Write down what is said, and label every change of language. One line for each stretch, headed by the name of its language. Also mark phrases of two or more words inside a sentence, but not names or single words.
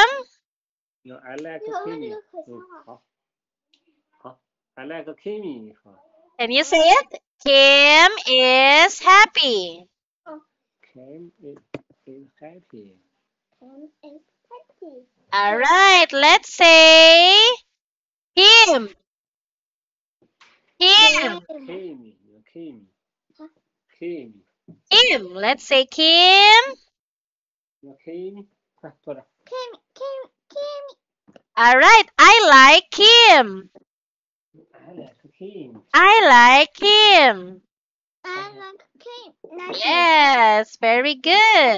English: No, I like Kimi.
Chinese: 好，好，
English: I like Kimi. 好 Can you say it? Kim is happy. Kim is happy. All right, let's say Kim. Kim. Kimi. Kimi. Kimi. Kim. Let's say Kim. Kimi.
Chinese: 快坐着。
English: All right, I like Kim. I like Kim. I like Kim. Yes, very good.